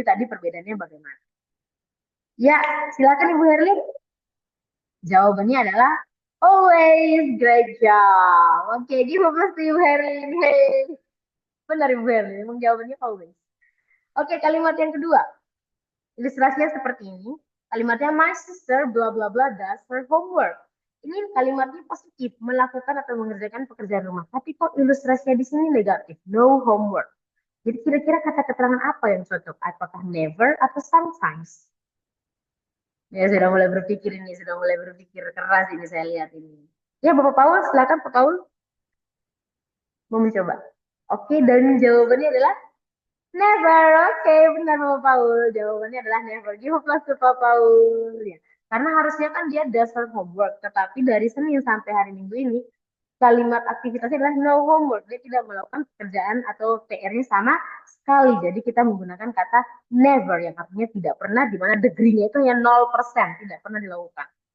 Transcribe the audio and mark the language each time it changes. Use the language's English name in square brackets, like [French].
[Indonesian] Tadi perbedaannya bagaimana? Ya, silakan Ibu Herlin. Jawabannya adalah always, [English] great job. [Indonesian] Oke, [English] give a plus to [Indonesian] Ibu Herlin. Hey. Benar Ibu Herlin, memang jawabannya always. Oke, kalimat yang kedua. Ilustrasinya seperti ini. [English] Kalimatnya my sister bla bla bla does her homework. [Indonesian] Ini kalimatnya positif, melakukan atau mengerjakan pekerjaan rumah. Tapi kok ilustrasinya di sini negatif, [English] no homework. [Indonesian] Jadi kira-kira kata keterangan apa yang cocok? Apakah never atau sometimes? Ya sudah mulai berpikir ini, sudah mulai berpikir keras ini saya lihat ini. Ya Bapak Paul, silakan Pak Paul. Mau mencoba. Oke, dan jawabannya adalah never. Oke, benar Bapak Paul. Jawabannya adalah never. [English] Give a plus to Pak Paul. Ya. [Indonesian] Karena harusnya kan dia [English] does her homework. [Indonesian] Tetapi dari Senin sampai hari Minggu ini, kalimat aktivitasnya adalah no homework. Dia tidak melakukan pekerjaan atau PR-nya sama sekali. Jadi kita menggunakan kata never yang artinya tidak pernah, di mana degree-nya itu hanya 0%. Tidak pernah dilakukan.